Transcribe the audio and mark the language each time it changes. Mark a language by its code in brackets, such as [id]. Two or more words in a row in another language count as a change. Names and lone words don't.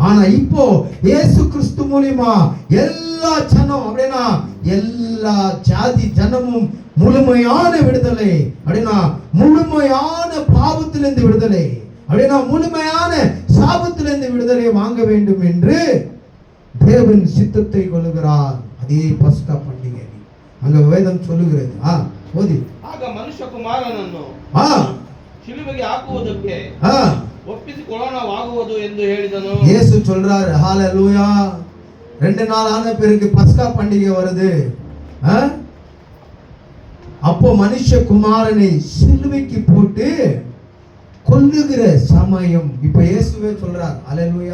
[ta] ஆனா இப்போ இயேசு கிறிஸ்து மூலியமா எல்லா ஜனம் அப்படின்னா எல்லா ஜாதி ஜனமும் முழுமையான விடுதலை அப்படின்னா முழுமையான பாவத்திலிருந்து விடுதலை அப்படின்னா முழுமையான சாபத்திலிருந்து விடுதலை வாங்க வேண்டும் என்று தேவன் சித்தத்தை கொள்ளுகிறார். அதே பஸ்கா பண்டிகை அங்க வேதம் சொல்லுகிறது. ஓதி. [kn] ಆಗ ಮನುಷ್ಯಕುಮಾರನನ್ನು ಶಿಲುಬೆಗೆ ಹಾಕುವುದಕ್ಕೆ ಒಪ್ಪಿಸಿಕೊಳ್ಳೋಣವಾಗುವುದು ಎಂದು ಹೇಳಿದನು. [ta] இயேசு சொல்றாரு, ஹalleluya. 2 நாள் ஆன பிறகு பஸ்கா பண்டிகை வருது. அப்போ மனுஷகுமாரனை சிலுவைக்கு போட்டு கொல்லுகிற சமயம் இப்ப இயேசுவே சொல்றார். ஹalleluya.